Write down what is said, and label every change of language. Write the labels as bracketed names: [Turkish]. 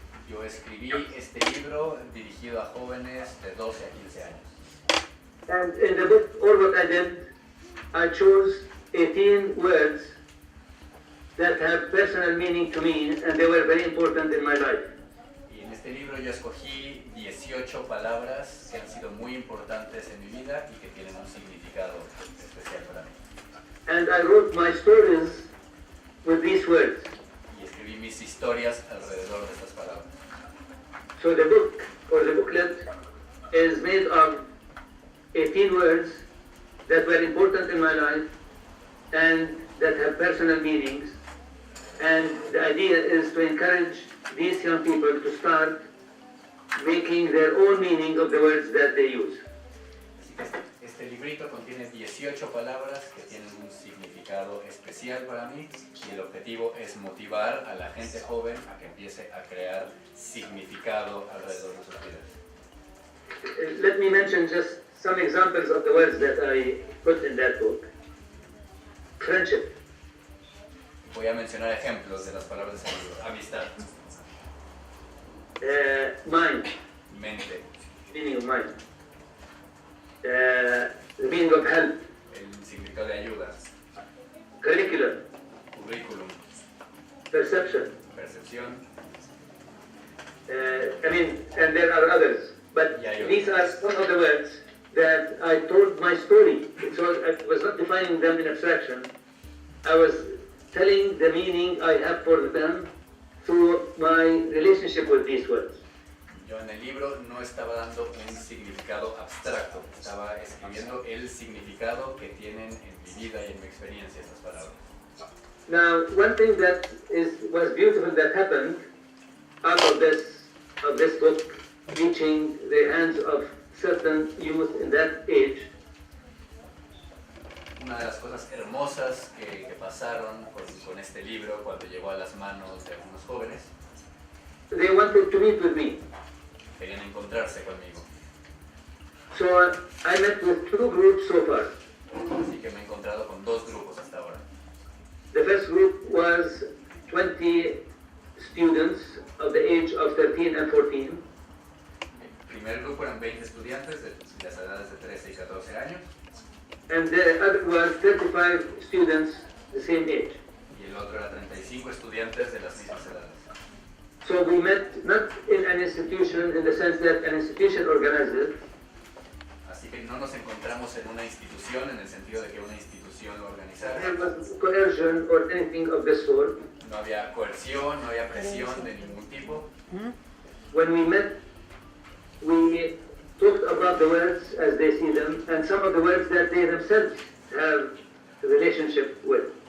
[Spanish] Yo escribí este libro dirigido a jóvenes de 12 a 15 años. [English] And in the book, all what I did, I chose 18 words that have personal meaning to me, and they were very important in my life. [Spanish] Y en este libro yo escogí 18 palabras que han sido muy importantes en mi vida y que tienen un significado especial para mí. [English] And I wrote my stories with these words. [Spanish] Y escribí mis historias alrededor de estas palabras. [English] So the book, or the booklet, is made of 18 words that were important in my life and that have personal meanings. And the idea is to encourage these young people to start making their own meaning of the words that they use. [Spanish] Así que este librito contiene 18 palabras que tienen un significado especial para mí y el objetivo es motivar a la gente joven a que empiece a crear significado alrededor de sus vidas. [English] Let me mention just some examples of the words that I put in that book. Friendship, [Spanish] Voy a mencionar ejemplos de las palabras de ese libro. Amistad, [English] mind, [Spanish] mente, [English] meaning of mind, the meaning of help, [Spanish] el significado de ayuda, [English] curriculum, [Spanish] currículum, [English] perception. [Spanish] percepción. [English] And there are others, but Yeah, these are some of the words that I told my story. So I was not defining them in abstraction. I was telling the meaning I have for them through my relationship with these words. [Spanish] Yo en el libro no estaba dando un significado abstracto, estaba escribiendo el significado que tienen en mi vida y en mi experiencia estas palabras. [English] Now, one thing that was beautiful that happened out of this book reaching the hands of certain youth in that age. [Spanish] Una de las cosas hermosas que pasaron con este libro cuando llegó a las manos de algunos jóvenes, [English] They wanted to meet with me. [Spanish] querían encontrarse conmigo. [English] So I met with two groups so far. [Spanish] Así que me he encontrado con dos grupos hasta ahora. [English] The first group was 20 students of the age of 13 and 14. [Spanish] El primer grupo eran 20 estudiantes de las edades de 13 y 14 años [English] And the other was 35 students the same age. [Spanish] y el otro era 35 estudiantes de las mismas edades. [English] So we met not in an institution in the sense that an institution organized it, [Spanish] Así que no nos encontramos en una institución en el sentido de que una institución lo organizara. [English] there was coercion or anything of this sort. [Spanish] No había coerción, no había presión de ningún tipo. [English] When we met, we talked about the words as they see them and some of the words that they themselves have a relationship with.